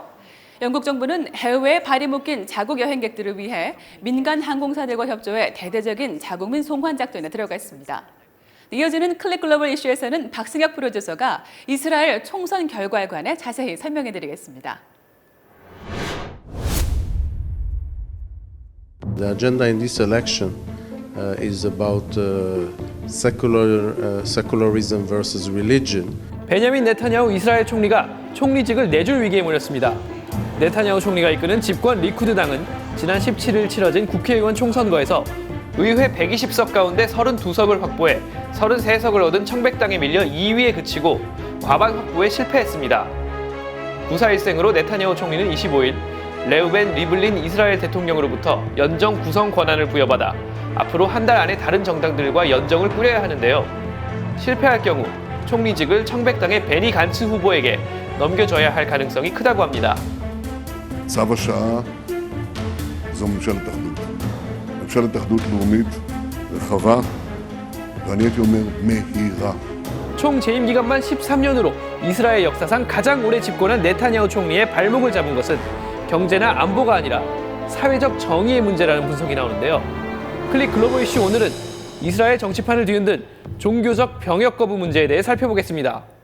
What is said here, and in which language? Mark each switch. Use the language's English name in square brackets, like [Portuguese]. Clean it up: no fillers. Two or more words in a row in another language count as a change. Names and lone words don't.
[Korean] 영국 정부는 해외에 발이 묶인 자국 여행객들을 위해 민간 항공사들과 협조해 대대적인 자국민 송환 작전에 들어갔습니다. 이어지는 클릭 글로벌 이슈에서는 박승혁 프로듀서가 이스라엘 총선 결과에 관해 자세히 설명해드리겠습니다. [English] The agenda in this election is about secularism versus religion. [Korean] 베냐민 네타냐후 이스라엘 총리가 총리직을 내줄 위기에 몰렸습니다. 네타냐후 총리가 이끄는 집권 리쿠드당은 지난 17일 치러진 국회의원 총선거에서 의회 120석 가운데 32석을 확보해 33석을 얻은 청백당에 밀려 2위에 그치고 과반 확보에 실패했습니다. 구사일생으로 네타냐후 총리는 25일 레우벤 리블린 이스라엘 대통령으로부터 연정 구성 권한을 부여받아 앞으로 한 달 안에 다른 정당들과 연정을 꾸려야 하는데요. 실패할 경우 총리직을 청백당의 베니 간츠 후보에게 넘겨줘야 할 가능성이 크다고 합니다. [Hebrew] צו השעה זו ממשלת אחדות. ממשלת אחדות לאומית רחבה, ואני הייתי אומר מהירה. [Korean] 총 재임 기간만 13년으로 이스라엘 역사상 가장 오래 집권한 네타냐후 총리의 발목을 잡은 것은 경제나 안보가 아니라 사회적 정의의 문제라는 분석이 나오는데요. 클릭 글로벌 이슈 오늘은 이스라엘 정치판을 뒤흔든 종교적 병역 거부 문제에 대해 살펴보겠습니다.